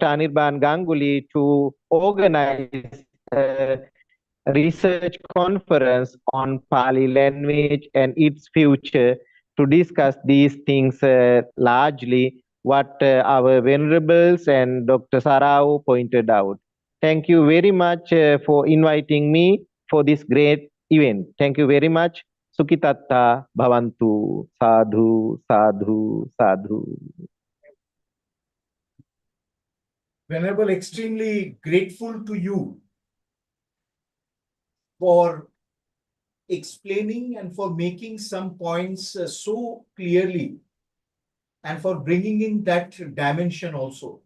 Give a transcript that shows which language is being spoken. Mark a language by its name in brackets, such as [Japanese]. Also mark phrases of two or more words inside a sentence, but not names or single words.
[English] Anirban Ganguly to organize research conference on Pali language and its future to discuss these things largely what our venerables and Dr. Sarao pointed out. Thank you very much for inviting me for this great event. Thank you very much. [Pali] Sukitatta Bhavantu. Sadhu, sadhu, sadhu. [English] Venerable, extremely grateful to you for explaining and for making some points so clearly and for bringing in that dimension also.